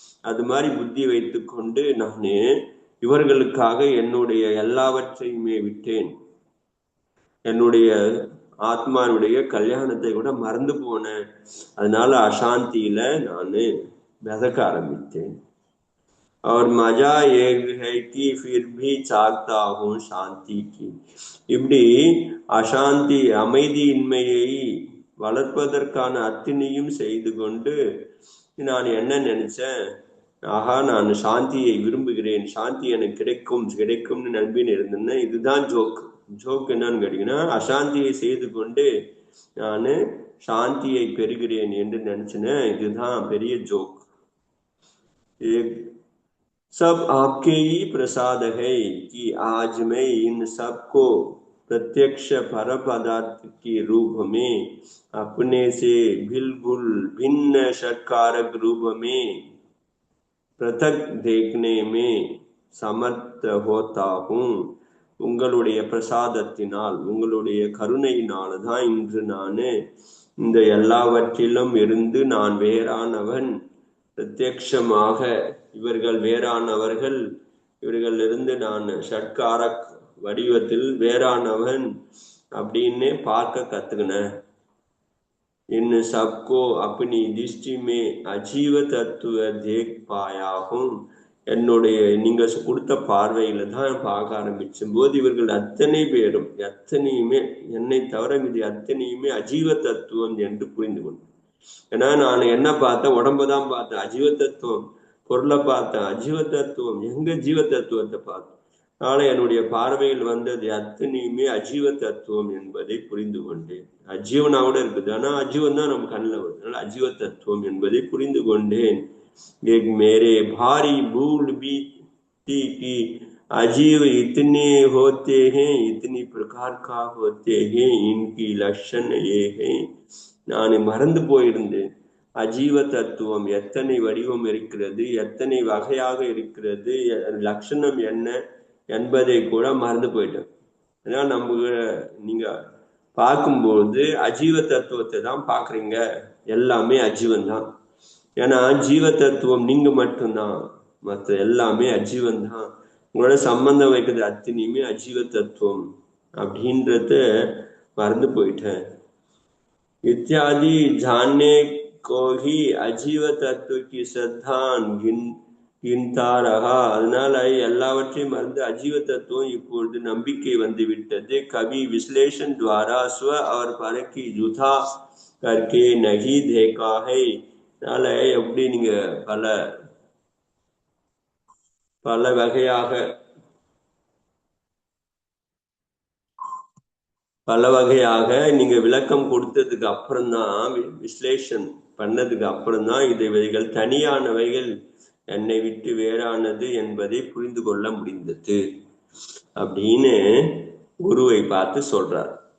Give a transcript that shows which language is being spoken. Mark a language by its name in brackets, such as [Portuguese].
[Tamil] அது மாதிரி புத்தி வைத்து கொண்டு நானே இவர்களுக்காக என்னுடைய எல்லாவற்றையுமே விட்டேன். என்னுடைய ஆத்மானுடைய கல்யாணத்தை கூட மறந்து போனேன். அதனால அசாந்தியில நானு மிதக்க ஆரம்பித்தேன். [Hindi] और मजा ये है कि फिर भी चाहता हूँ शांति की. [Tamil] இப்படி அசாந்தி, அமைதியின்மையை வளர்ப்பதற்கான அத்தனையும் செய்து கொண்டு நான் என்ன நினைச்சேன், ஆகா நான் சாந்தியை விரும்புகிறேன், சாந்தி எனக்கு கிடைக்கும்னு நம்பின்னு இருந்தேன்னா, இதுதான் ஜோக் என்னன்னு கேட்டீங்கன்னா, அசாந்தியை செய்து கொண்டு நான் சாந்தியை பெறுகிறேன் என்று நினைச்சேன். இதுதான் பெரிய ஜோக். [Hindi] सब आपके ही प्रसाद है कि आज मैं इन सब को प्रत्यक्ष पर पदार्थ के रूप में अपने से बिल्कुल भिन्न षटकारक रूप में पृथक देखने में समर्थ होता हूँ. [Tamil] உங்களுடைய பிரசாதத்தினால், உங்களுடைய கருணையினால் தான் இன்று நான் இந்த எல்லாவற்றிலும் இருந்து நான் வேறானவன், பிரத்யக்ஷமாக இவர்கள் வேறானவர்கள், இவர்கள் இருந்து நான் ஷட்காரக் வடிவத்தில் வேறானவன் அப்படின்னு பார்க்க கத்துக்கினேன். [Hindi] इन सबको अपनी दृष्टि में अजीव तत्व देख पाया हूँ. [Tamil] என்னுடைய நீங்க கொடுத்த பார்வையில தான் பார்க்க ஆரம்பிச்சும் போது இவர்கள் அத்தனை பேரும், எத்தனையுமே என்னை தவிர இது அத்தனையுமே அஜீவ தத்துவம் என்று புரிந்து கொண்டேன். ஏன்னா நான் என்ன பார்த்தேன், உடம்புதான் பார்த்தேன், அஜீவ தத்துவம். பொருளை பார்த்தேன், அஜீவ தத்துவம். எங்க ஜீவ தத்துவத்தை பார்த்தேன். அதனால என்னுடைய பார்வையில் வந்தது அத்தனையுமே அஜீவ தத்துவம் என்பதை புரிந்து கொண்டேன். அஜீவனா கூட இருக்குது, ஆனா அஜீவன் தான் நம்ம கண்ணில் வருது. அதனால அஜீவ தத்துவம் என்பதை புரிந்து கொண்டேன். [Hindi] एक मेरे भारी भूल भी थी कि अजीव इतने होते हैं, इतनी प्रकार का होते हैं, इनकी लक्षण ये है. [Tamil] நான் மறந்து போயிருந்தேன், அஜீவ தத்துவம் எத்தனை வடிவம் இருக்கிறது, எத்தனை வகையாக இருக்கிறது, லட்சணம் என்ன என்பதை கூட மறந்து போயிட்டேன். அதனால நீங்க பார்க்கும்போது அஜீவ தத்துவத்தை தான் பாக்குறீங்க, எல்லாமே அஜீவன் தான். ஏன்னா ஜீவ தத்துவம் நீங்க மட்டும்தான், மற்ற எல்லாமே அஜீவன் தான். உங்களோட சம்பந்தம் வைக்கிறது அத்தனையுமே அஜீவ தத்துவம் அப்படின்றத மறந்து போயிட்டேன். [Hindi] इत्यादि जानने को ही अजीव तत्व की श्रद्धान गिनता रहा. [Tamil] அதனால எல்லாவற்றையும் மறந்து அஜீவ தத்துவம் இப்பொழுது நம்பிக்கை வந்து விட்டது. [Hindi] कभी विश्लेषण द्वारा स्व और पर की जुथा करके नहीं देखा है. [Tamil] அதனால எப்படி நீங்க பல பல வகையாக பல வகையாக நீங்க விளக்கம் கொடுத்ததுக்கு அப்புறம்தான், விஸ்லேஷன் பண்ணதுக்கு அப்புறம்தான் இவைகள் தனியானவைகள் என்னை விட்டு வேறானது என்பதை புரிந்து கொள்ள முடிந்தது அப்படின்னு குருவை பார்த்து சொல்றார்.